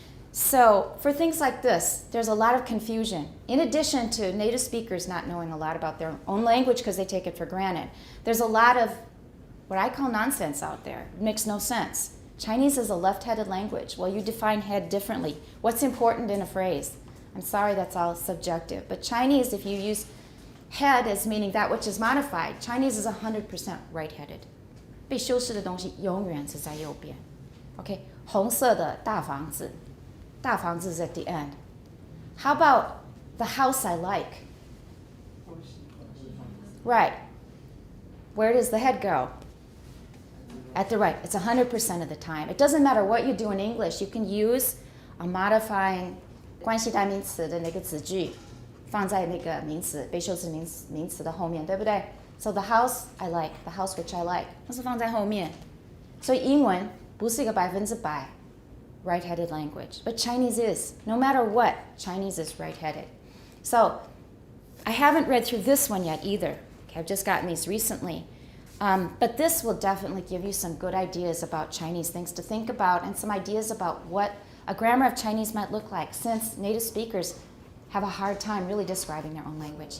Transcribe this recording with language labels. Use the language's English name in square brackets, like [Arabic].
[English] So for things like this, there's a lot of confusion. In addition to native speakers not knowing a lot about their own language because they take it for granted, there's a lot of what I call nonsense out there. It makes no sense. Chinese is a left-headed language. Well, you define head differently. What's important in a phrase? I'm sorry, that's all subjective. But Chinese, if you use head as meaning that which is modified, Chinese is 100% right-headed. [Chinese] 被修饰的东西永远是在右边。 Okay, 红色的大房子，大房子 [English] is at the end. How about the house I like? Right. Where does the head go? At the right. It's 100% of the time. It doesn't matter what you do in English. You can use a modifying [Chinese] 关系代名词的那个子句放在那个名词被修饰名词的后面，对不对？ [English] So the house I like, the house which I like, [Chinese] 那是放在后面。所以英文不是一个100% [English] right-headed language, but Chinese is. No matter what, Chinese is right-headed. So I haven't read through this one yet either. Okay, I've just gotten these recently. But this will definitely give you some good ideas about Chinese, things to think about, and some ideas about what a grammar of Chinese might look like, since native speakers have a hard time really describing their own language.